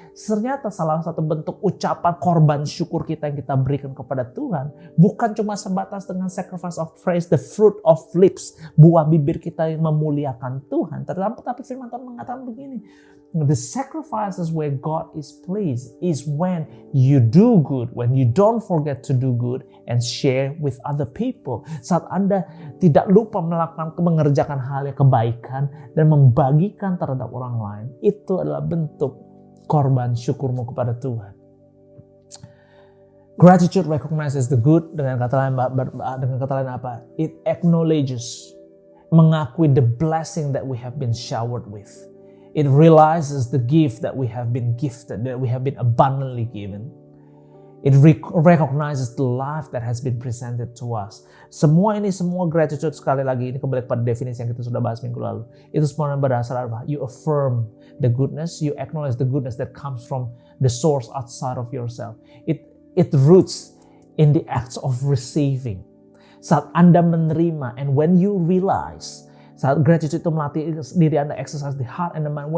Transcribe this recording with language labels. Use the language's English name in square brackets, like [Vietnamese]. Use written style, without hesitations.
[Indonesian] Ternyata salah satu bentuk ucapan korban syukur kita yang kita berikan kepada Tuhan bukan cuma sebatas dengan [English] sacrifice of praise, the fruit of lips, [Indonesian] buah bibir kita yang memuliakan Tuhan. Tapi firman Tuhan mengatakan begini, [English] the sacrifices where God is pleased is when you do good, when you don't forget to do good and share with other people. [Indonesian] Saat Anda tidak lupa mengerjakan hal yang kebaikan dan membagikan terhadap orang lain, itu adalah bentuk korban syukurmu kepada Tuhan. [English] Gratitude recognizes the good, [Indonesian] dengan kata lain apa? [English] It acknowledges, mengakui the blessing that we have been showered with. It realizes the gift that we have been gifted, that we have been abundantly given. It recognizes the life that has been presented to us. [Indonesian] Semua gratitude, sekali lagi ini kembali pada definisi yang kita sudah bahas minggu lalu. Itu semua berdasar apa? [English] You affirm the goodness, you acknowledge the goodness that comes from the source outside of yourself. It roots in the acts of receiving. [Indonesian] Saat Anda menerima, [English] and when you realize, [Indonesian] saat gratitude itu melatih diri Anda [English] exercise the heart and the mind.